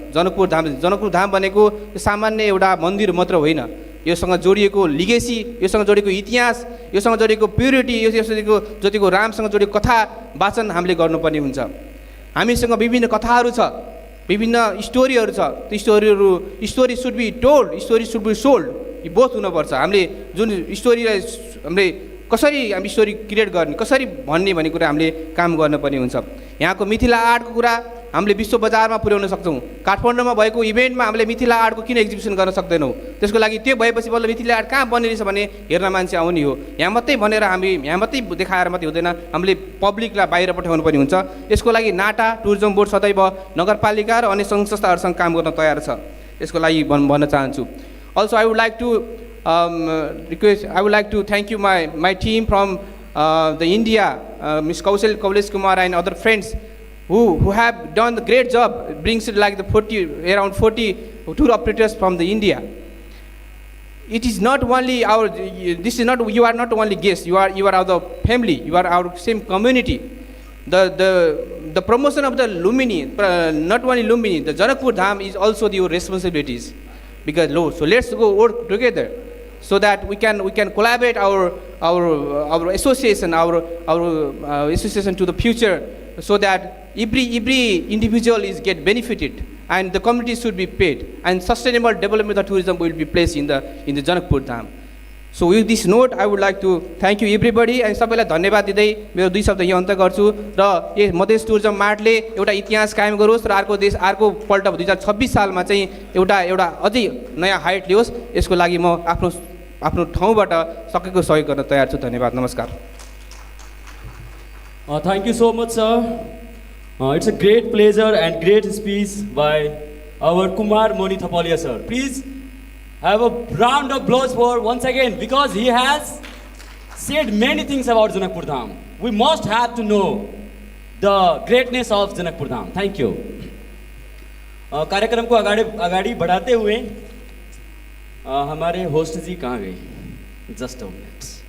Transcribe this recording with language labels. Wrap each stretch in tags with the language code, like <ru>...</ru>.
<ne>जनकपुर धाम भनेको सामान्य एउटा मन्दिर मात्र होइन। योसँग जोडिएको लिगेसी, योसँग जोडिएको इतिहास, योसँग जोडिएको प्युरिटी, योसँग जोडिएको रामसँग जोडिएको कथा वाचन हामीले गर्नुपर्ने हुन्छ। हामीसँग विभिन्न कथाहरू छ, विभिन्न स्टोरीहरू छ।</ne> <en>त्यो story should be told, story should be sold.</en> <ne>यी बोथ हुनुपर्छ। हामीले जुन स्टोरीलाई हामीले कसरी हामी स्टोरी क्रिएट गर्ने, कसरी भन्ने भन्ने कुरा हामीले काम गर्नुपर्ने हुन्छ। यहाँको मिथिला आर्टको कुरा हामीले विश्व बजारमा पुर्याउन सक्छौँ। काठमाडौँमा भएको इभेन्टमा हामीले मिथिला आर्टको किन एक्जिबिसन गर्न सक्दैनौँ? त्यसको लागि त्यो भएपछि बल्ल मिथिला आर्ट कहाँ बन्ने रहेछ भने हेर्न मान्छे आउने हो। यहाँ मात्रै भनेर यहाँ मात्रै देखाएर मात्रै हुँदैन, हामीले पब्लिकलाई बाहिर पठाउनु पर्ने हुन्छ। यसको लागि नाटा टुरिज्म बोर्ड सदैव नगरपालिका र अन्य सङ्घ संस्थाहरूसँग काम गर्न तयार छ। यसको लागि भन्न चाहन्छु।</ne> <en>Also I would like to I would like to thank you my team from the India, Ms. Kaulesh Kumar and other friends who have done the great job. Brings it like around 40 tour operators from the India. It is not only you are not only guests, you are our family, you are our same community. The promotion of the Lumini, not only Lumini, the Janakpur Dham is also your responsibilities. So let's go work together, so that we can collaborate our association, our association to the future, so that every individual is get benefited and the community should be paid, and sustainable development of tourism will be placed in the Janakpur Dham. So with this note, I would like to thank you everybody, and</en> <ne>सबैलाई धन्यवाद दिँदै मेरो 2 शब्द यहाँ अन्त गर्छु र यो मधेस टुरिज्म मार्टले एउटा इतिहास कायम गरोस् र अर्को पल्ट 2026 सालमा चाहिँ एउटा अझै नयाँ हाइट लियोस्। यसको लागि म आफ्नो ठाउँबाट सकेको सहयोग गर्न तयार छु। धन्यवाद, नमस्कार।</ne> <en>Thank you so much, sir. It's a great pleasure and great speech by our Kumar Moni Thapalia, sir. Please have a round of applause for once again, because he has said many things about Janakpur Dham. We must have to know the greatness of Janakpur Dham. Thank you.</en> <hi>कार्यक्रम को आगाड़ी बढ़ाते हुए हमारे host जी कहाँ गए?</hi> <en>Just a minute.</en>